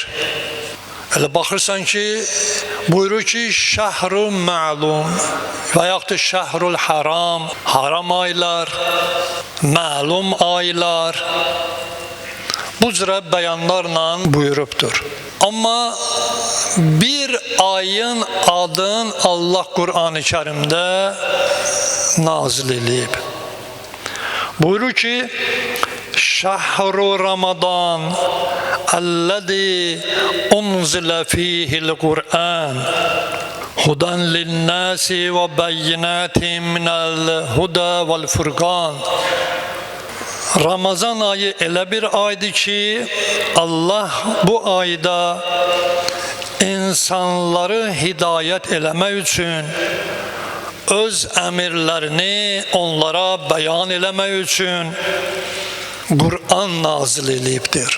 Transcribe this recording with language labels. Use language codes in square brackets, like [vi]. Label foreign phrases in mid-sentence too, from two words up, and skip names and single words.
[az] Elə baxırsan ki, buyurur ki, [ar] شهر معلوم [az] və yaxud da [ar] الشهر الحرام, [az] haram aylar, məlum aylar, bu cürə bəyanlarla buyurubdur. Amma bir ayın adını Allah Qur'an-ı Kərimdə nazil edib. Buyurur ki, [ar] شهر رمضان الذي أنزل فيه القرآن هدى للناس وبينات من الهدى والفرقان. [az] Ramazan ayı elə bir aydır ki, Allah bu ayda insanları hidayət eləmək üçün öz əmirlərini onlara bəyan eləmək üçün Qur'an nazil eləyibdir.